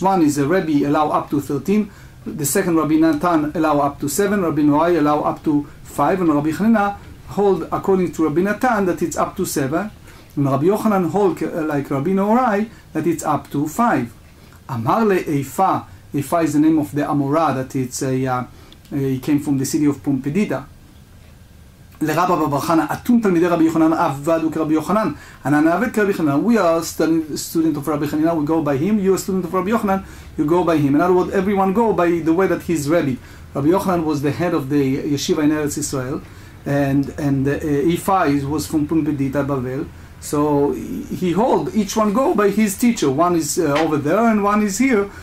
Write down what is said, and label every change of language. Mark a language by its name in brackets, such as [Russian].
[English] One is a Rabbi allow up to 13, the second Rabbi Natan allow up to 7, Rabbi Norai allow up to 5, and Rabbi Chanina hold according to Rabbi Natan that it's up to 7, and Rabbi Yochanan hold like Rabbi Norai that it's up to 5. [Hebrew] Amar le Eifa. [English] Eifa is the name of the Amora, that it's he came from the city of Pompedita. [Hebrew] לרבא בר חנא, אתון תלמידי רבי יוחנן עבדו כרבי יוחנן, אנחנו נעבד כרבי יוחנן. [English] We are student of Rabbi Chanina, we go by him. You are student of Rabbi Yochanan, you go by him. In other words, everyone go by the way that he's Rabbi. Rabbi Yochanan was the head of the yeshiva in Eretz Israel, and Ifai was from Pompedita, Bavel. So he hold, each one go by his teacher. One is over there and one is here.